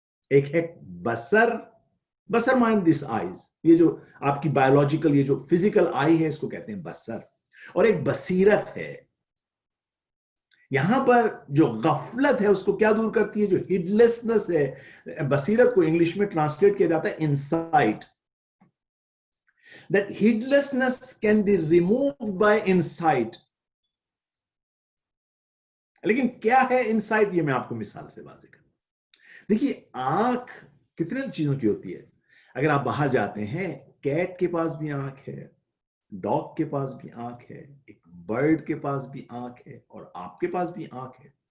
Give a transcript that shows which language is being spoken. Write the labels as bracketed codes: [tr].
[ur] ایک ہے بصر [en] mind this eyes, [ur] یہ جو آپ کی بایولوجیکل، یہ جو فزیکل آئی ہے اس کو کہتے ہیں بصر، اور ایک بصیرت ہے. یہاں پر جو غفلت ہے اس کو کیا دور کرتی ہے؟ جو ہیڈلیسنس ہے. بصیرت کو انگلش میں ٹرانسلیٹ کیا جاتا ہے insight. [en] That heedlessness can be removed by insight. [ur] لیکن کیا ہے انسائٹ؟ یہ میں آپ کو مثال سے واضح کروں. دیکھیے آنکھ کتنے چیزوں کی ہوتی ہے. اگر آپ باہر جاتے ہیں، کیٹ کے پاس بھی آنکھ ہے، ڈاگ کے پاس بھی آنکھ ہے، ایک برڈ کے پاس بھی آنکھ ہے، اور آپ کے پاس بھی آنکھ ہے.